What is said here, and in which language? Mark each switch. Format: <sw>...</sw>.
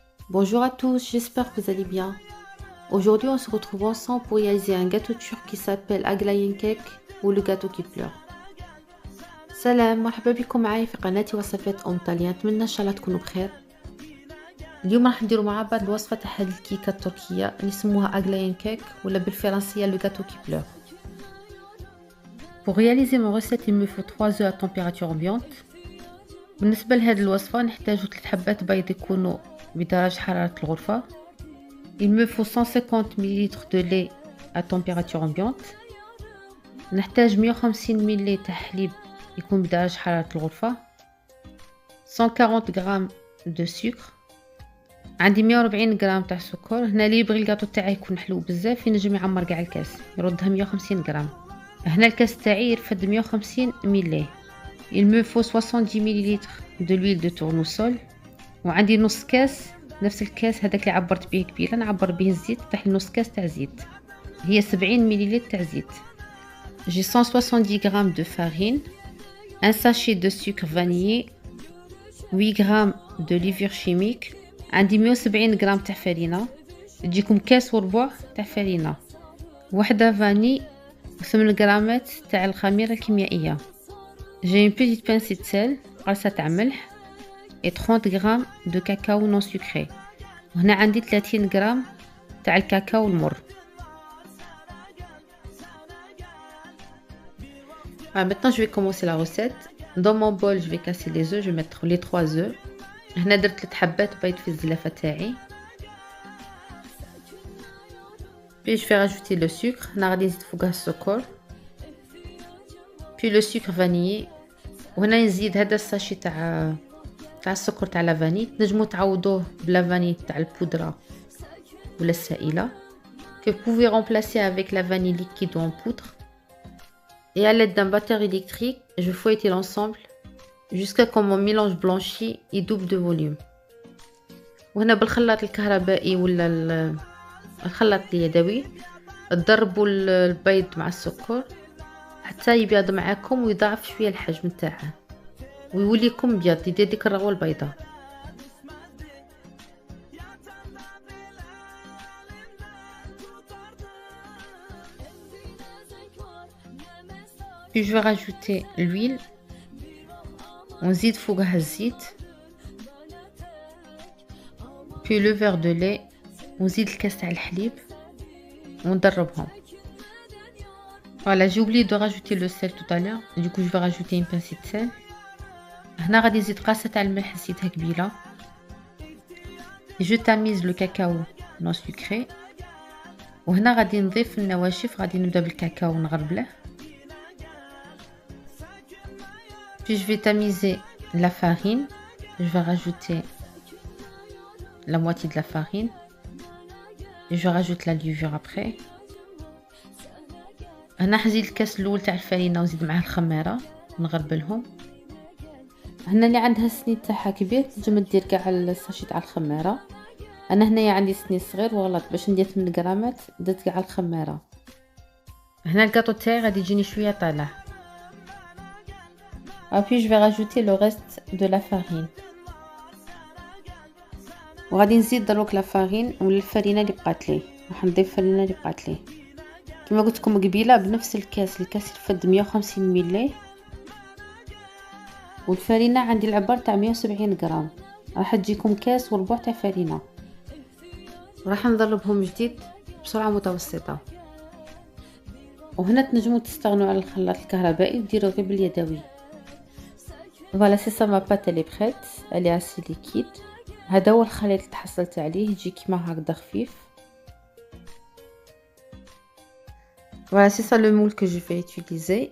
<fr>Bonjour à tous, j'espère que vous allez bien. Aujourd'hui, on se retrouve ensemble pour réaliser un gâteau turc qui s'appelle Aglayen Cake ou le gâteau qui pleure.</fr> <ar>سلام مرحبا بكم معايا في قناتي وصفات طاليان، نتمنى ان شاء الله تكونوا بخير. اليوم راح نديروا مع بعض الوصفه تاع هذه الكيكه التركيه اللي يسموها Aglayen Cake ولا بالفرنسيه</ar> <fr>le gâteau qui pleure. Pour réaliser mon recette, il me faut 3 œufs à température ambiante.</fr> <ar>بالنسبه لهذه الوصفه نحتاج 3 حبات بيض يكونوا بدرجه حراره الغرفه.</ar> <fr>Il me faut 150 ml de lait à température ambiante.</fr> <ar>نحتاج 150 ملي تاع حليب يكون بدرجة حرارة الغرفة. 140 غرام دو سكر. عندي 140 غرام تاع السكر. هنا اللي يبغي الكاطو تاعي يكون حلو بزاف ينجم يعمر كاع الكاس يردها 150 غرام. هنا الكاس تاعي يرفد 150 ملي.</ar> <fr>Il me faut 70 ملل de l'huile de tournesol.</fr> <ar>وعندي نص كاس نفس الكاس هذاك اللي عبرت به قبيله نعبر به الزيت طيح نص كاس تاع زيت هي 70 ملل تاع زيت.</ar> <fr>J'ai 170 g de farine, un sachet de sucre vanillé, 8 g de levure chimique,</fr> <ar>عندي 170 g تاع فرينة تجيكم كاس وربع تاع فرينة، وحدة فاني و8 غرامات تاع الخميرة الكيميائية.</ar> <fr>J'ai une petite pincée de sel</fr> <ar>قرصة تاع ملح</ar> <fr>et 30 g de cacao non sucré.</fr> <ar>وهنا عندي 30 غرام تاع الكاكاو المر.</ar> <fr>Maintenant je vais commencer la recette. Dans mon bol je vais casser les œufs, je vais mettre les 3 œufs.</fr> <ar>هنا درت 3 حبات بيض في الزلافة تاعي.</ar> <fr>Puis je vais rajouter le sucre.</fr> <ar>هنا غادي نزيد فوقها السكر.</ar> <fr>Puis le sucre vanillé.</fr> <ar>وهنا نزيد هذا الساشي تاع السكر تاع لافاني. تنجموا تعوضوه بلافاني تاع البودرة ولا السائلة</ar> <fr>que vous pouvez remplacer avec la vanille liquide ou en poudre. Et à l'aide d'un batteur électrique, je fouette l'ensemble jusqu'à ce que mon mélange blanchi et double de volume.</fr> <ar>وهنا بالخلاط الكهربائي ولا الخلاط اليدوي تضربوا البيض مع السكر حتى يبيض معاكم ويضاعف شويه الحجم تاعه ويوليكم ابيض يدير ديك الرغوه البيضاء.</ar> <fr>Puis je vais rajouter l'huile.</fr> <ar>ونزيد فوقها الزيت.</ar> <fr>Puis le verre de lait.</fr> <ar>ونزيد الكاس تاع الحليب وندربهم.</ar> <fr>Voilà, j'ai oublié de rajouter le sel tout à l'heure. Du coup, je vais rajouter une pincée de sel.</fr> <ar>هنا غادي نزيد قاصة تاع الملح نزيدها قبيله.</ar> <fr>Je tamise le cacao non sucré.</fr> <ar>وهنا غادي نضيف النواشف. غادي نبدا بالكاكاو نغربله.</ar> <fr>Puis je vais tamiser la farine. Je vais rajouter la moitié de la farine. Et je rajoute la levure après.</fr> <ar>هنا حزيد الكاس الاول تاع الفرينه ونزيد معاه الخميره نغربلهم. هنا اللي عندها السنيد تاعها كبير تنجم دير كاع الساشي تاع الخميره. انا هنايا عندي سنيد صغير وغلط باش ندير 8 غرامات درت كاع الخميره. هنا الكاطو تاعي غادي يجيني شويه طالع.</ar> <fr>Puis je vais rajouter le reste de la farine.</fr> <ar>وغادي نزيد دروك لا فارين ولا الفرينه اللي بقات لي. راح نضيف الفرينه اللي بقات لي كما قلت لكم قبيله بنفس الكاس يرفد 150 ملي والفرينه عندي العبار تاع 170 غرام راح تجيكم كاس وربع تاع فرينه. راح نضربهم جديد بسرعه متوسطه. وهنا تنجموا تستغنوا على الخلاط الكهربائي وديروا غير باليدوي.</ar> <fr>Voilà, c'est ça, ma pâte elle est prête, elle est assez liquide.</fr> <ar>هذا هو الخليط اللي تحصلت عليه يجي كيما هكذا خفيف.</ar> <fr>Voilà, c'est ça le moule que je vais utiliser.</fr>